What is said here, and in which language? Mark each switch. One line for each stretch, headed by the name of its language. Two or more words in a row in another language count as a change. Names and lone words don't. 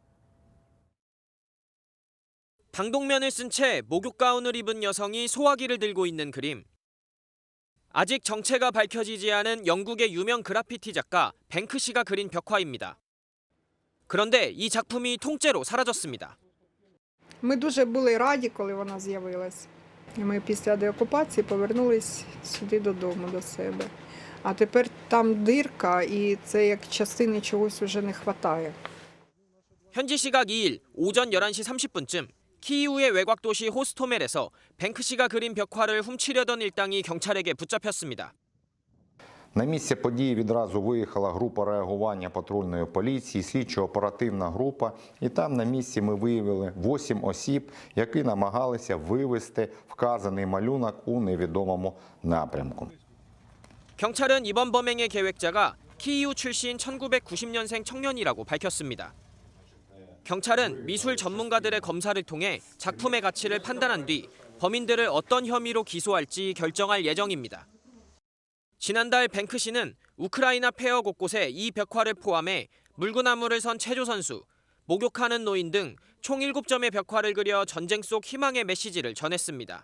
Korean: 방독면을 쓴 채 목욕 가운을 입은 여성이 소화기를 들고 있는 그림. 아직 정체가 밝혀지지 않은 영국의 유명 그래피티 작가 뱅크시가 그린 벽화입니다. 그런데 이 작품이 통째로 사라졌습니다.
Ukrainian: Ми дуже були раді, коли вона з'явилась. Ми після деокупації повернулись сюди додому до себе. А тепер там дирка, і це як частини чогось вже не вистачає.
Korean: 현지 시각 2일 오전 11시 30분쯤 키이우의 외곽 도시 호스토멜에서 뱅크시가 그린 벽화를 훔치려던 일당이 경찰에게 붙잡혔습니다.
Ukrainian: На місце події відразу виїхала група реагування патрульної поліції, слідчо-оперативна група. І там на місці ми виявили 8 осіб, які намагалися вивезти вказаний малюнок у невідомому напрямку.
Korean: 경찰은 이번 범행의 계획자가 키이우 출신 1990년생 청년이라고 밝혔습니다. 경찰은 미술 전문가들의 검사를 통해 작품의 가치를 판단한 뒤 범인들을 어떤 혐의로 기소할지 결정할 예정입니다. 지난달 뱅크시는 우크라이나 폐허 곳곳에 이 벽화를 포함해 물구나무를 선 체조 선수, 목욕하는 노인 등 총 7점의 벽화를 그려 전쟁 속 희망의 메시지를 전했습니다.